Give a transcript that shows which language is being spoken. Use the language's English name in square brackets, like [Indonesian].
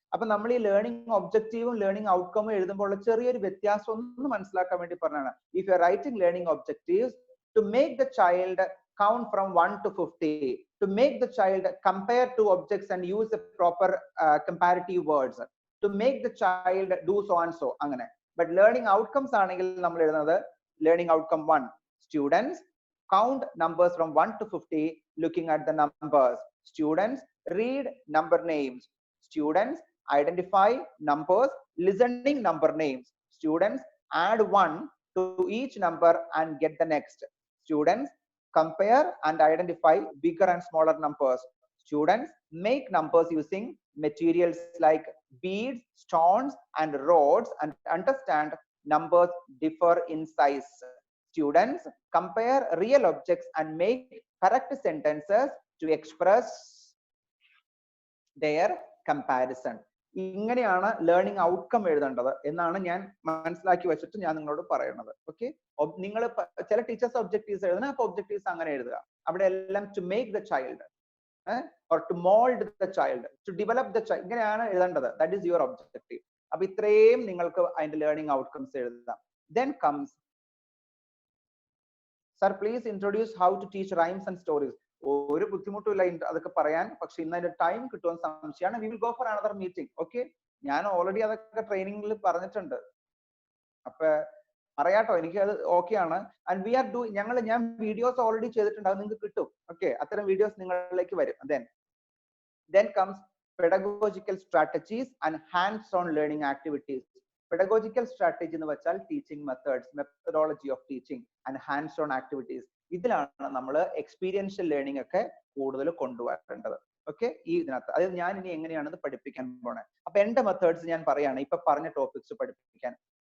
[Malayalam] അപ്പൊ നമ്മൾ ഈ ലേണിംഗ് ഒബ്ജക്റ്റീവും ലേണിംഗ് ഔട്ട്കമും എഴുതുമ്പോൾ ചെറിയൊരു വ്യത്യാസം ഒന്ന് മനസ്സിലാക്കാൻ വേണ്ടി പറഞ്ഞാണ്. [English] If you are writing learning objectives, to make the child count from 1 to 50, to make the child compare two objects and use the proper comparative words, to make the child do so and so അങ്ങനെ. But learning outcomes [Malayalam] ആണെങ്കിൽ നമ്മൾ എഴുതുന്നത് [English] learning outcome 1, students count numbers from 1 to 50 looking at the numbers, students read number names, students identify numbers listening number names, students add 1 to each number and get the next, students compare and identify bigger and smaller numbers, students make numbers using materials like beads, stones and rods and understand numbers differ in size, students compare real objects and make correct sentences to express their comparison. [Malayalam] ഇങ്ങനെയാണ് learning outcome എഴുതേണ്ടത് എന്നാണ് ഞാൻ മനസ്സിലാക്കി വെച്ചിട്ട് ഞാൻ നിങ്ങളോട് പറയുന്നത്. Okay, നിങ്ങൾ ചില ടീച്ചേഴ്സ് ഒബ്ജക്റ്റീവ്സ് എഴുതണം, അപ്പൊ ഒബ്ജക്റ്റീവ്സ് അങ്ങനെ എഴുതുക. അവിടെ എല്ലാം [English] to make the child or to mould the child, to develop the child, [Malayalam] ഇങ്ങനെയാണ് എഴുതേണ്ടത്. [English] That is your objective. [Malayalam] അപ്പൊ ഇത്രയും നിങ്ങൾക്ക് അതിന്റെ ലേണിംഗ് ഔട്ട്കംസ് എഴുതാം. [English] Then comes sir please introduce how to teach rhymes and stories. [Malayalam] ഒരു ബുദ്ധിമുട്ടില്ല അതൊക്കെ പറയാൻ, പക്ഷെ ഇന്ന് അതിന്റെ ടൈം കിട്ടുമെന്ന് സംശയമാണ്. [English] We will go for another meeting. [Malayalam] Okay, ഞാൻ ഓൾറെഡി അതൊക്കെ ട്രെയിനിങ്ങിൽ പറഞ്ഞിട്ടുണ്ട്. അപ്പൊ പറയാട്ടോ, എനിക്ക് അത് ഓക്കെ ആണ്. [English] and we are [Malayalam] ഞാൻ വീഡിയോസ് ഓൾറെഡി ചെയ്തിട്ടുണ്ട്, അത് നിങ്ങൾക്ക് കിട്ടും. ഓക്കെ, അത്തരം വീഡിയോസ് നിങ്ങളിലേക്ക് വരും. [English] then comes pedagogical strategies and hands on learning activities. pedagogical strategy [Malayalam] എന്ന് വെച്ചാൽ [English] Teaching methods, methodology of teaching and hands on activities. [Malayalam] ഇതിലാണ് നമ്മൾ എക്സ്പീരിയൻഷ്യൽ ലേണിംഗ് ഒക്കെ കൂടുതൽ കൊണ്ടുവരേണ്ടത്. ഓക്കെ, ഈ ഇതിനകത്ത് അത് ഞാൻ ഇനി എങ്ങനെയാണ് ഇത് പഠിപ്പിക്കാൻ പോണേ. അപ്പൊ എന്റെ മെത്തേഡ്സ് ഞാൻ പറയാണ്, ഇപ്പൊ പറഞ്ഞ ടോപ്പിക്സ് പഠിപ്പിക്കാൻ.